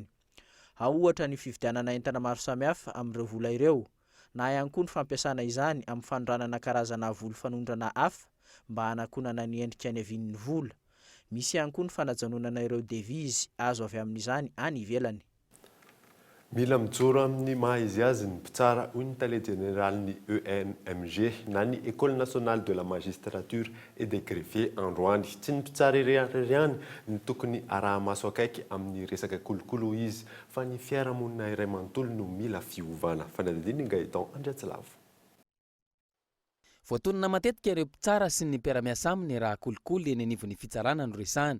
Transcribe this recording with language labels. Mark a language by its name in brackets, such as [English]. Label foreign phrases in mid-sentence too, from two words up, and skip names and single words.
[Malagasy] Ao ohatra ny fividianana entana maro samihafa amin'ireo vola ireo, na ihany koa ny fampiasana izany amin'ny fanoranana karazana vola fanondrana hafa mba hanakonana ny endrika ny avian'ny vola. Misy ihany koa ny fanajanonana ireo devizy azo avy amin'izany any ivelany. Mila mijoro amin'ny maha izy azy ny mpitsara hoy ny tale jeneraly ny ENMG na ny École nationale de la magistrature et des greffiers Androany. Tsy ny mpitsara ihany ny tokony araha-maso akaiky amin'ny resaka kolokolo izy fa ny fiarahamonina iray manontolo no mila fiovana. Fanadihadiana Gaëtan Andriatsilavo. Voatonona matetika ireo mpitsara sy ny mpiara-miasa aminy raha kolokolo eny anivon'ny fitsarana no resahany.